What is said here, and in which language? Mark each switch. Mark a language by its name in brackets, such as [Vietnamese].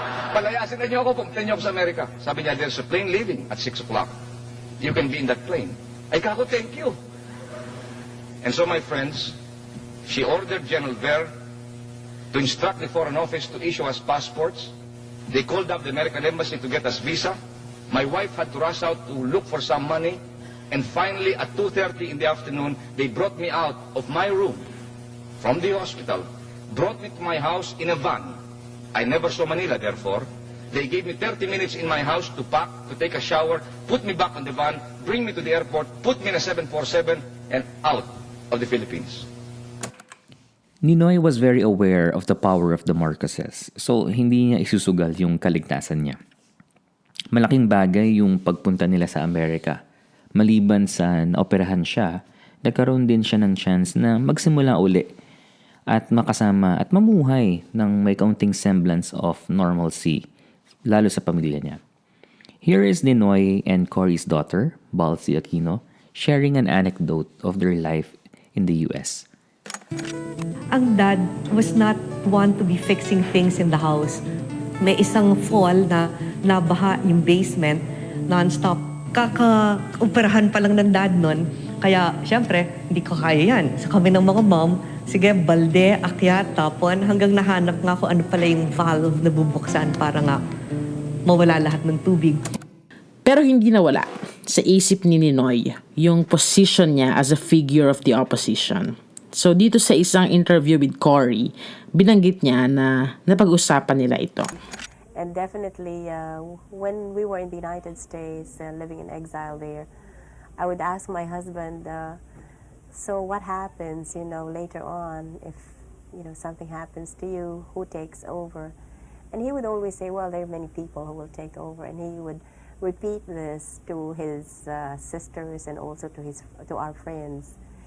[Filipino] Palayasin na niyo ako, pumunta niyo ako sa Amerika. Sabi niya, [English] there's a plane leaving at 6 o'clock. You can be in that plane. [Filipino] Ay kako, [English] thank you. And so my friends, she ordered General Ver to instruct the Foreign Office to issue us passports. They called up the American Embassy to get us visa. My wife had to rush out to look for some money. And finally, at 2:30 in the afternoon, they brought me out of my room from the hospital, brought me to my house in a van. I never saw Manila, therefore. They gave me 30 minutes in my house to pack, to take a shower, put me back on the van, bring me to the airport, put me in a 747, and out of the Philippines. Ninoy was very aware of the power of the Marcoses, so [Filipino] hindi niya isusugal yung kaligtasan niya. Malaking bagay yung pagpunta nila sa Amerika. Maliban sa naoperahan siya, nagkaroon din siya ng chance na magsimula uli at makasama at mamuhay ng may kaunting [English] semblance of normalcy, [Filipino] lalo sa pamilya niya. [English] Here is Ninoy and Cory's daughter, Cory Aquino, sharing an anecdote of their life in the US. Ang dad was not one to be fixing things in the house. [Filipino] May isang fall na nabaha yung basement, non-stop. Kaka-operahan pa lang ng dad nun. Kaya, syempre, hindi ko kaya yan. Sa kami ng mga mom, sige, balde, akyat, tapon, hanggang nahanap nga ko ano pala yung valve na bubuksan para nga mawala lahat ng tubig. Pero hindi nawala sa isip ni Ninoy yung position niya [English] as a figure of the opposition. [Filipino] So dito sa isang interview with Cory, binanggit niya na napag-usapan nila ito. [English] And definitely, when we were in the United States, living in exile there, I would ask my husband, so what happens, later on, if, something happens to you, who takes over? And he would always say, well, there are many people who will take over. And he would repeat this to his sisters and also to our friends.